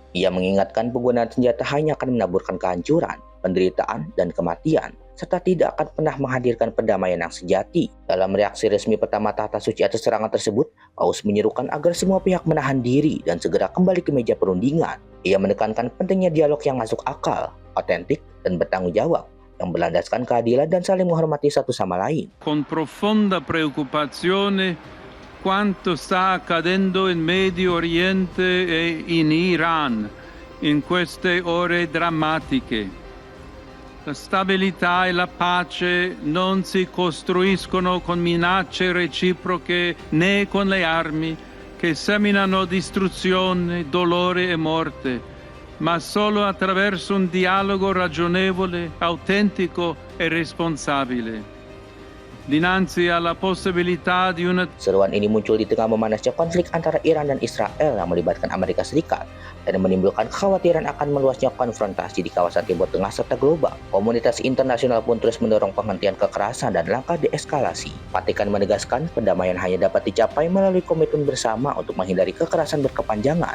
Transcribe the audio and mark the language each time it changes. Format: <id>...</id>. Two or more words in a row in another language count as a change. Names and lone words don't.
<id>Ia mengingatkan penggunaan senjata hanya akan menaburkan kehancuran, penderitaan, dan kematian, serta tidak akan pernah menghadirkan perdamaian yang sejati. Dalam reaksi resmi pertama Tahta Suci atas serangan tersebut, Paus menyerukan agar semua pihak menahan diri dan segera kembali ke meja perundingan. Ia menekankan pentingnya dialog yang masuk akal, otentik, dan bertanggung jawab, yang berlandaskan keadilan dan saling menghormati satu sama lain.</id> <it>Con profonda preoccupazione quanto sta accadendo in Medio Oriente e in Iran in queste ore drammatiche. La stabilità e la pace non si costruiscono con minacce reciproche né con le armi, che seminano distruzione, dolore e morte, ma solo attraverso un dialogo ragionevole, autentico e responsabile. Dinanzi alla possibilità di una</it> <id>Seruan ini muncul di tengah memanasnya konflik antara Iran dan Israel yang melibatkan Amerika Serikat dan menimbulkan kekhawatiran akan meluasnya konfrontasi di kawasan Timur Tengah serta global. Komunitas internasional pun terus mendorong penghentian kekerasan dan langkah deeskalasi. Vatikan menegaskan perdamaian hanya dapat dicapai melalui komitmen bersama untuk menghindari kekerasan berkepanjangan.</id>